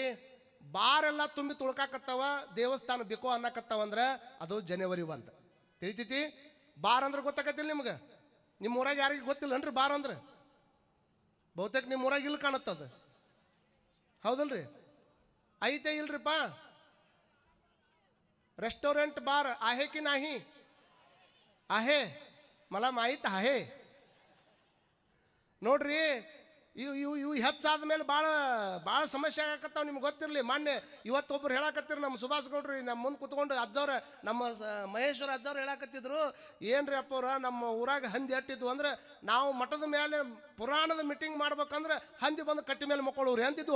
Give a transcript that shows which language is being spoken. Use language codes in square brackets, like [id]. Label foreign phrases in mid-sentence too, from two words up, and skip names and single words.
[kn] ಬಾರೆಲ್ಲ ತುಂಬಿ ತುಳ್ಕಾಕತ್ತವ, ದೇವಸ್ಥಾನ ಬೇಕೋ ಅನ್ನಕತ್ತವಂದ್ರೆ ಅದು ಜನವರಿ 1 ತಿಳಿತೈತಿ. ಬಾರ್ ಅಂದ್ರೆ ಗೊತ್ತಾಕತ್ತಿಲ್ಲ ನಿಮ್ಗೆ? ನಿಮ್ಮ ಊರಾಗ ಯಾರಿಗೆ ಗೊತ್ತಿಲ್ಲನ್ರಿ ಬಾರ್ ಅಂದ್ರೆ? ಬಹುತೇಕ ನಿಮ್ಮ ಊರಾಗ ಇಲ್ಲಿ ಕಾಣತ್ತದ, ಹೌದಲ್ರಿ? ಐತೆ ಇಲ್ರಿಪ್ಪ? [en] restaurant bar [mr] आहे की नाही? आहे, मला माहीत आहे. [kn] ನೋಡ್ರಿ, ಇವು ಹೆಚ್ಚಾದ ಮೇಲೆ ಭಾಳ ಸಮಸ್ಯೆ ಆಗಕತ್ತಾವ. ನಿಮ್ಗೆ ಗೊತ್ತಿರಲಿ, ಮೊನ್ನೆ ಇವತ್ತೊಬ್ರು ಹೇಳಕತ್ತಿರು, ನಮ್ಮ ಸುಭಾಷ್ ಗೌಡ್ರಿ ನಮ್ಮ ಮುಂದೆ ಕುತ್ಕೊಂಡು ಅಜ್ಜವ್ರ, ನಮ್ಮ ಮಹೇಶ್ವರ ಅಜ್ಜವ್ರು ಹೇಳಕತ್ತಿದ್ರು, ಏನ್ರಿ ಅಪ್ಪವ್ರ ನಮ್ಮ ಊರಾಗ ಹಂದಿ ಅಟ್ಟಿದ್ವು ಅಂದ್ರೆ ನಾವು ಮಠದ ಮೇಲೆ ಪುರಾಣದ ಮೀಟಿಂಗ್ ಮಾಡ್ಬೇಕಂದ್ರೆ ಹಂದಿ ಬಂದು ಕಟ್ಟಿ ಮೇಲೆ ಮಕ್ಕಳವ್ರಿ ಅಂತಿದ್ವು.